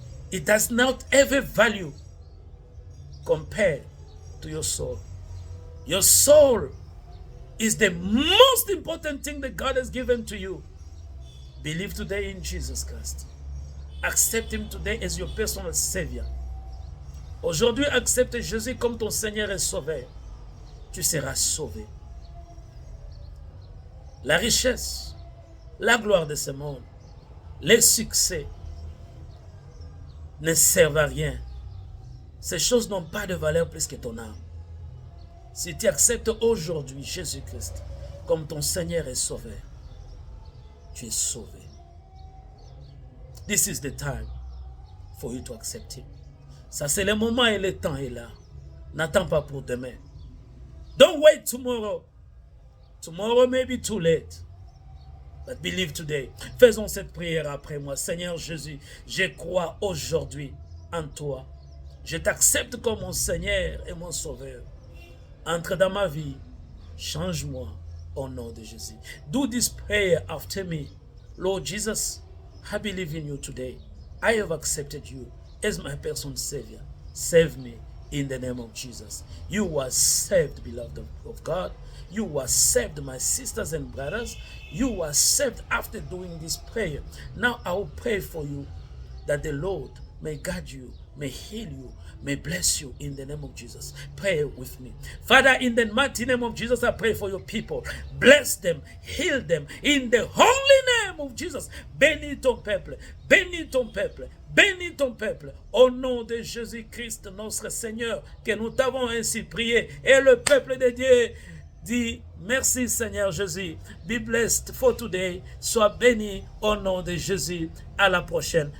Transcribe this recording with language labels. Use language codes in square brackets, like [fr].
[en] It does not have a value compared to your soul. Your soul is the most important thing that God has given to you. Believe today in Jesus Christ. Accept him today as your personal Savior. [fr] Aujourd'hui, accepte Jésus comme ton Seigneur et Sauveur. Tu seras sauvé. La richesse, la gloire de ce monde, les succès ne servent à rien. Ces choses n'ont pas de valeur plus que ton âme. Si tu acceptes aujourd'hui Jésus-Christ comme ton Seigneur et Sauveur, tu es sauvé. [en] This is the time for you to accept him. [fr] Ça, c'est le moment et le temps est là. N'attends pas pour demain. [en] Don't wait tomorrow. Tomorrow may be too late. But believe today. [fr] Faisons cette prière après moi. Seigneur Jésus, je crois aujourd'hui en toi. Je t'accepte comme mon Seigneur et mon Sauveur. Entre dans ma vie. Change-moi au nom de Jésus. [en] Do this prayer after me. Lord Jesus, I believe in you today. I have accepted you as my personal Savior. Save me in the name of Jesus. You are saved, beloved of God. You are saved, my sisters and brothers. You are saved after doing this prayer. Now I will pray for you that the Lord may guide you, may heal you, may bless you in the name of Jesus. Pray with me. Father, in the mighty name of Jesus, I pray for your people. Bless them, heal them in the holy name of Jesus. [fr] Bénis ton peuple, bénis ton peuple, bénis ton peuple. Au nom de Jésus-Christ, notre Seigneur, que nous t'avons ainsi prié. Et le peuple de Dieu dit merci Seigneur Jésus. [en] Be blessed for today. [fr] Sois béni au nom de Jésus. À la prochaine.